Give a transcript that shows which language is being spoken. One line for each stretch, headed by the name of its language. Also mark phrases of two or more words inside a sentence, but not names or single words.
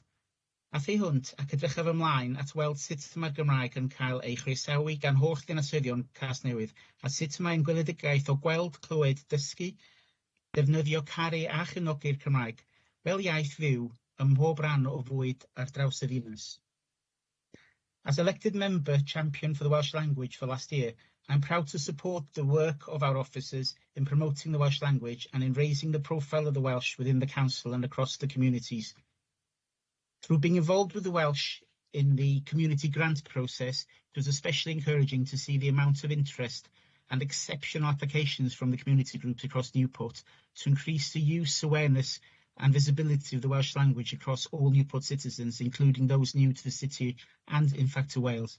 Welsh: A thu hwnt ac edrychaf ymlaen at weld sut mae'r Gymraeg yn cael ei chroesawu gan holl ddinasyddion Casnewydd a sut mae'n gweledigaeth o gweld, clywed, dysgu, defnyddio, caru a chefnogi'r Cymraeg fel iaith fyw ym mhob ran o fwyd ar draws y ddinas.
English: As elected member champion for the Welsh language for last year, I'm proud to support the work of our officers in promoting the Welsh language and in raising the profile of the Welsh within the council and across the communities. Through being involved with the Welsh in the community grant process, it was especially encouraging to see the amount of interest and exceptional applications from the community groups across Newport to increase the use, awareness and visibility of the Welsh language across all Newport citizens, including those new to the city and, in fact, to Wales.